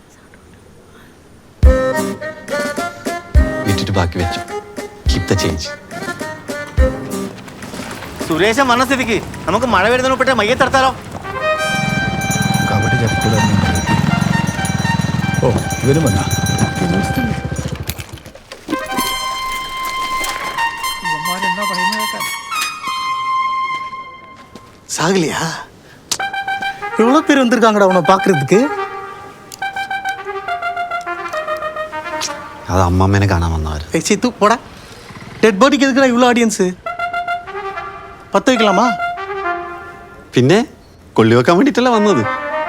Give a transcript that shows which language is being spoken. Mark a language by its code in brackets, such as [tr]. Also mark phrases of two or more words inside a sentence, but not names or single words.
[ml] വിറ്റിട്ട് ബാക്കി വെച്ചു. [en] keep the change. [ml] സുരേശൻ വന്ന സ്ഥിതിക്ക് നമുക്ക് മഴ വരുന്നതിന് മുമ്പിട്ട് മയ്യത്തെടുത്താലോ? കാവട്ടി ചത്തിക്കൂല. ഓ, ഇവരും വന്നാ? [ta] சாகலையா? எவ்வளோ பேர் வந்திருக்காங்கடா உன்னை பார்க்கறதுக்கு. [ml] അത് അമ്മമ്മേനെ കാണാൻ വന്നവർ. [ta] ஏய் சித்து போடா. [en] dead body-க்கு [ta] எதுக்குடா இவ்வளோ ஆடியன்ஸு? பற்ற வைக்கலாமா? [ml] പിന്നെ കൊള്ളി വെക്കാൻ വേണ്ടിയിട്ടല്ല വന്നത്.